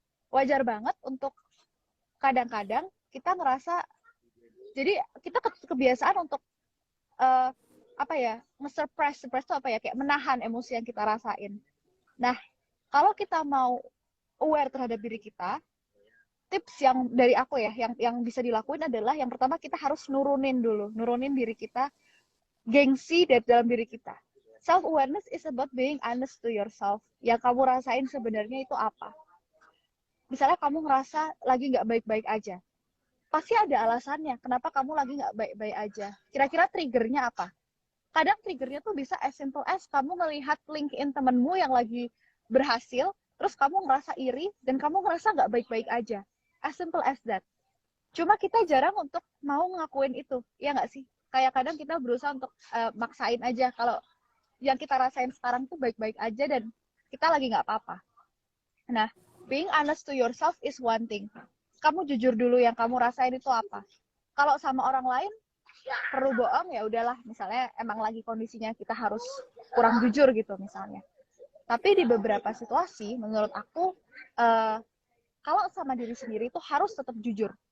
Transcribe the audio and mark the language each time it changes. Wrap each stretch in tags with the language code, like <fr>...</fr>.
<id>Wajar banget untuk kadang-kadang kita ngerasa, jadi kita kebiasaan untuk apa ya, suppress itu apa ya, kayak menahan emosi yang kita rasain. Nah, kalau kita mau aware terhadap diri kita, tips yang dari aku ya, yang bisa dilakuin adalah yang pertama kita harus nurunin diri kita, gengsi dari dalam diri kita.</id> <en>Self awareness is about being honest to yourself.</en> <id>Yang kamu rasain sebenarnya itu apa? Misalnya kamu ngerasa lagi nggak baik-baik aja, pasti ada alasannya kenapa kamu lagi nggak baik-baik aja. Kira-kira triggernya apa? Kadang triggernya tuh bisa</id> <en>as simple as</en> <id>kamu melihat LinkedIn temenmu yang lagi berhasil, terus kamu ngerasa iri, dan kamu ngerasa nggak baik-baik aja.</id> <en>As simple as that.</en> <id>Cuma kita jarang untuk mau ngakuin itu, ya nggak sih? Kayak kadang kita berusaha untuk maksain aja kalau yang kita rasain sekarang tuh baik-baik aja dan kita lagi nggak apa-apa.</id> <en>Nah, being honest to yourself is one thing.</en> <id>Kamu jujur dulu yang kamu rasain itu apa. Kalau sama orang lain, perlu bohong ya udahlah. Misalnya emang lagi kondisinya kita harus kurang jujur gitu misalnya. Tapi di beberapa situasi, menurut aku, kalau sama diri sendiri itu harus tetap jujur.</id>